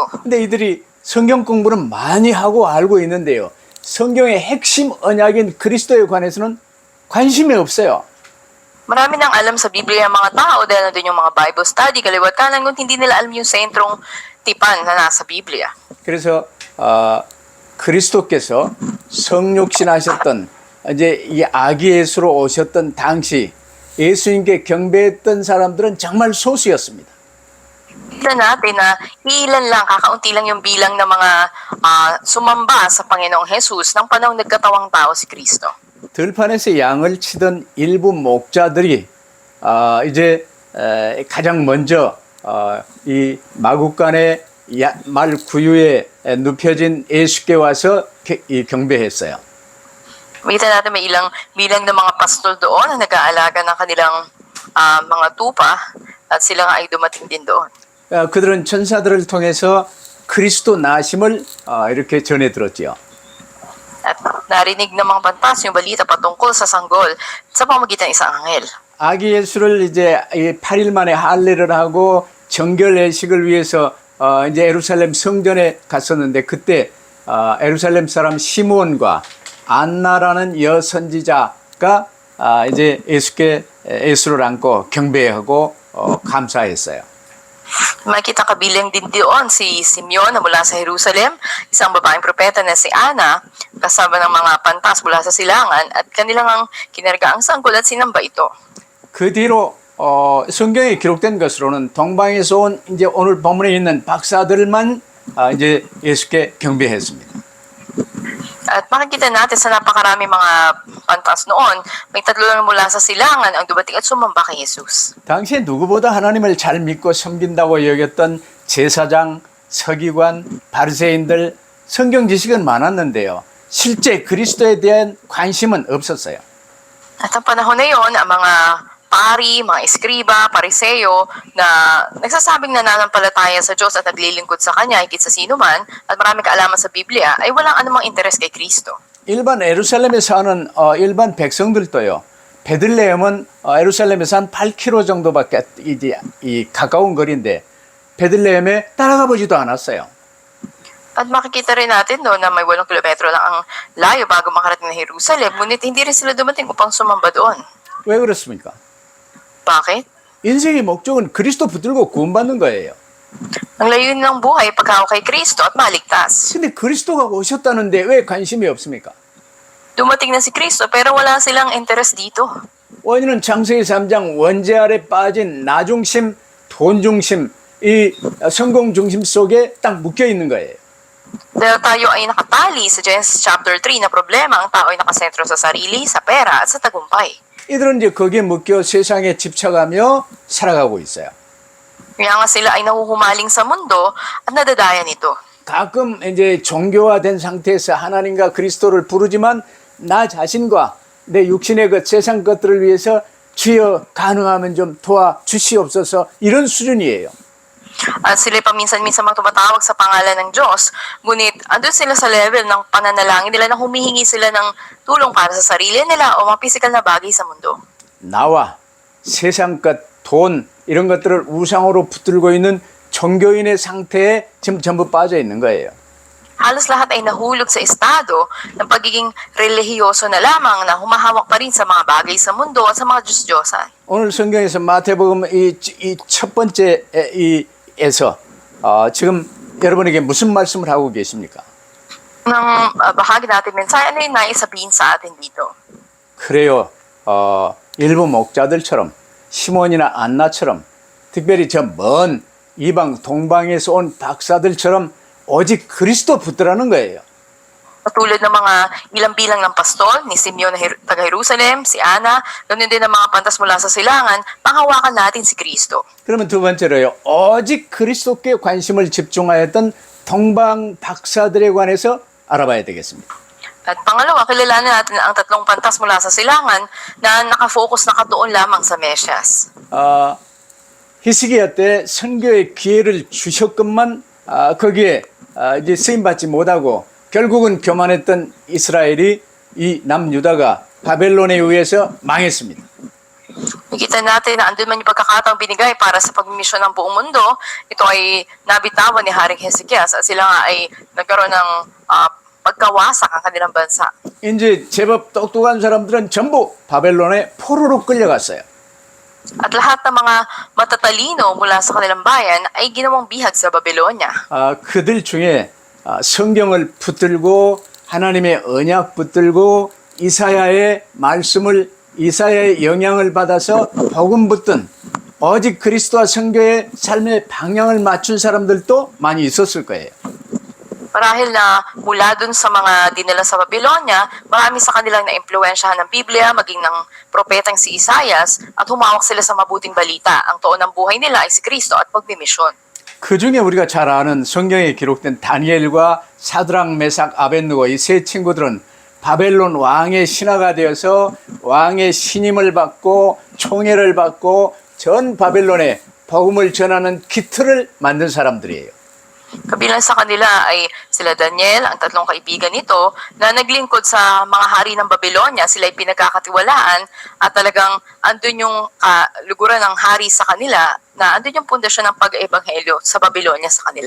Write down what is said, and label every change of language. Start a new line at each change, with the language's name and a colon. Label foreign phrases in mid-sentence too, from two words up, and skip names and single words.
Korean: 근데 이들이 성경 공부는 많이 하고 알고 있는데요, 성경의 핵심 언약인 그리스도에 관해서는 관심이 없어요.
Filipino: Marami nang alam sa Biblia ang mga tao dahil nandun yung mga
English: Bible study,
Filipino: kaliwatanan, ngunit hindi nila alam yung sentrong tipan na nasa Biblia.
Korean: 그래서 그리스도께서 성육신하셨던 이제 이 아기 예수로 오셨던 당시 예수님께 경배했던 사람들은 정말 소수였습니다.
Filipino: Kita natin na ilan lang, kakaunti lang yung bilang ng mga sumamba sa Panginoong Jesus ng panahong nagkatawang tao si Kristo.
Korean: 들판에서 양을 치던 일부 목자들이 이제 가장 먼저 이 마국간의 말 구유에 눕혀진 예수께 와서 경배했어요.
Filipino: Makita natin may ilang bilang ng mga pastol doon na nag-aalaga ng kanilang mga tupa at sila nga ay dumating din doon.
Korean: 그들은 천사들을 통해서 그리스도 나심을 이렇게 전해 들었지요.
Filipino: At narinig ng mga pantas yung balita patungkol sa sanggol sa pamamagitan ng isang anghel.
Korean: 아기 예수를 이제 8일 만에 할례를 하고 정결 예식을 위해서 이제 예루살렘 성전에 갔었는데 그때 예루살렘 사람 시므온과 안나라는 여선지자가 이제 예수를 안고 경배하고 감사했어요.
Filipino: Makita kabilang din doon si Simeon na mula sa Jerusalem, isang babaeng propeta na si Ana, kasama ng mga pantas mula sa silangan at kanilang ang kinarga ang sanggol at sinamba ito.
Korean: 그 뒤로 성경에 기록된 것으로는 동방에서 온 이제 오늘 본문에 있는 박사들만 이제 예수께 경배했습니다.
Filipino: At makikita natin sa napakarami mga pantas noon, may tatlo lang mula sa silangan ang dumating at sumamba kay Jesus.
Korean: 당시에 누구보다 하나님을 잘 믿고 섬긴다고 여겼던 제사장, 서기관, 바리새인들 성경 지식은 많았는데요, 실제 그리스도에 대한 관심은 없었어요.
Filipino: At ang panahon na yon, ang mga pari, mga eskriba, pariseo na nagsasabing nananampalataya sa Diyos at naglilingkod sa Kanya higit sa sino man at maraming kaalaman sa Biblia ay walang anumang interes kay Kristo.
Korean: 일반 예루살렘에 사는 일반 백성들도요, 베들레헴은 예루살렘에서 한 8km 정도밖에 이제 가까운 거리인데 베들레헴에 따라가 보지도 않았어요.
Filipino: At makikita rin natin doon na may 8 kilometro lang ang layo bago makarating na Jerusalem, ngunit hindi rin sila dumating upang sumamba doon.
Korean: 왜 그렇습니까?
Filipino: Bakit?
Korean: 인생의 목적은 그리스도 붙들고 구원받는 거예요.
Filipino: Ang layunin ng buhay paghawak kay Kristo at maligtas.
Korean: 근데 그리스도가 오셨다는데 왜 관심이 없습니까?
Filipino: Dumating na si Kristo pero wala silang interes dito.
Korean: 원인은 창세기 3장 원죄 아래 빠진 나중심, 돈중심, 이 성공중심 속에 딱 묶여 있는 거예요.
Filipino: Dahil tayo ay nakatali sa Genesis chapter 3 na problema, ang tao ay nakasentro sa sarili, sa pera at sa tagumpay.
Korean: 이들은 이제 거기에 묶여 세상에 집착하며 살아가고 있어요.
Filipino: Kaya nga sila ay nahuhumaling sa mundo at nadadaya nito.
Korean: 가끔 이제 종교화된 상태에서 하나님과 그리스도를 부르지만 나 자신과 내 육신의 그 세상 것들을 위해서 주여 가능하면 좀 도와주시옵소서 이런 수준이에요.
Filipino: At sila paminsan-minsan mang tumatawag sa pangalan ng Diyos, ngunit andun sila sa level ng pananalangin nila na humihingi sila ng tulong para sa sarili nila o mga physical na bagay sa mundo.
Korean: 나와 세상 것, 돈 이런 것들을 우상으로 붙들고 있는 종교인의 상태에 지금 전부 빠져 있는 거예요.
Filipino: Halos lahat ay nahulog sa estado ng pagiging relihiyoso na lamang na humahawak pa rin sa mga bagay sa mundo at sa mga Diyos-Diyosan.
Korean: 오늘 성경에서 마태복음 이 첫 번째 에서 지금 여러분에게 무슨 말씀을 하고 계십니까?
Filipino: Nang bahagi natin mensahe, ano yung nais sabihin sa atin dito?
Korean: 그래요. 일부 목자들처럼 시몬이나 안나처럼 특별히 저 먼 이방 동방에서 온 박사들처럼 오직 그리스도 붙들라는 거예요. Katulad ng mga ilang bilang ng pastol, ni Simeon na taga Jerusalem, si Ana, ganoon din ang mga pantas mula sa silangan, panghawakan natin si Kristo. 그러면 두 번째로요. 오직 그리스도께 관심을 집중하였던 동방 박사들에 관해서 알아봐야 되겠습니다.
Filipino: At pangalawa, kilalanin natin ang tatlong pantas mula sa silangan na nakafocus nakatuon lamang sa Mesyas.
Korean: 히스기야 때 선교의 기회를 주셨건만 거기에 이제 쓰임 받지 못하고 결국은 교만했던 이스라엘이 이 남유다가 바벨론에 의해서 망했습니다.
Filipino: Nakita natin na andun man yung pagkakataong binigay para sa pagmisyon ng buong mundo, ito ay nabitawan ni Haring Hezekias at sila nga ay nagkaroon ng pagkawasak ang kanilang bansa.
Korean: 이제 제법 똑똑한 사람들은 전부 바벨론에 포로로 끌려갔어요.
Filipino: At lahat ng mga matatalino mula sa kanilang bayan ay ginawang bihag sa Babylonia.
Korean: 그들 중에 성경을 붙들고 하나님의 언약 붙들고 이사야의 말씀을 이사야의 영향을 받아서 복음 붙든 오직 그리스도와 선교의 삶의 방향을 맞춘 사람들도 많이 있었을 거예요.
Filipino: Marahil na mula dun sa mga dinala sa Babylonia, marami sa kanilang na-impluensyahan ng Biblia, maging ng propetang si Isaias, at humawak sila sa mabuting balita. Ang toon ng buhay nila ay si Kristo at pagmimisyon.
Korean: 그 중에 우리가 잘 아는 성경에 기록된 다니엘과 사드락, 메삭, 아벳느고 이 세 친구들은 바벨론 왕의 신하가 되어서 왕의 신임을 받고 총애를 받고 전 바벨론에 복음을 전하는 기틀을 만든 사람들이에요.
Filipino: Kabilang sa kanila ay sila Daniel, ang tatlong kaibigan nito, na naglingkod sa mga hari ng Babylonia. Sila ay pinagkakatiwalaan at talagang andun yung luguran ng hari sa kanila, na andun yung pundasyon ng pag-ebanghelyo sa Babylonia sa kanila.